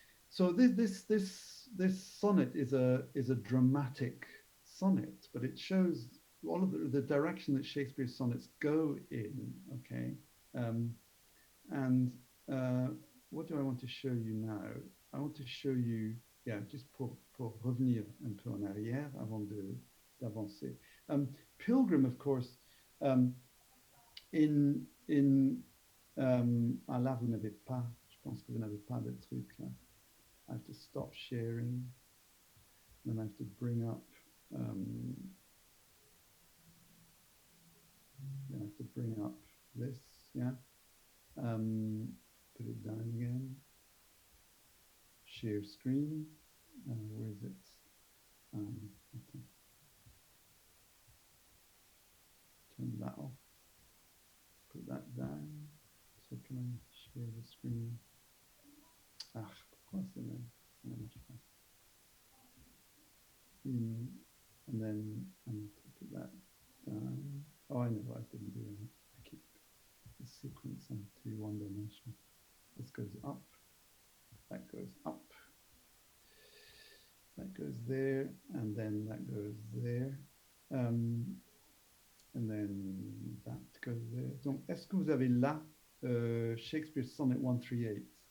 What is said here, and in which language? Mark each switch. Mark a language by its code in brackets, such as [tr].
[en] So this sonnet is a dramatic sonnet, but it shows all of the direction that Shakespeare's sonnets go in, okay. And what do I want to show you now? I want to show you, yeah, just [fr] pour revenir un peu en arrière avant d'avancer. Pilgrim, [en] of course, [fr] ah là, vous n'avez pas, je pense que vous n'avez pas de truc là. [en] I have to stop sharing. Then I have to bring up, then I have to bring up this, yeah. Put it down again. Share screen. Where is it? Okay. Turn that off. Put that down. So can I share the screen? [fr] Ah, pourquoi ça ne marche pas? [en] And then I need to put that down. Oh, I know what I didn't do. I keep the sequence into one dimension. This goes up, that goes up, that goes there, and then that goes there, and then that goes there. [fr] Donc, est-ce que vous avez là Shakespeare Sonnet 138?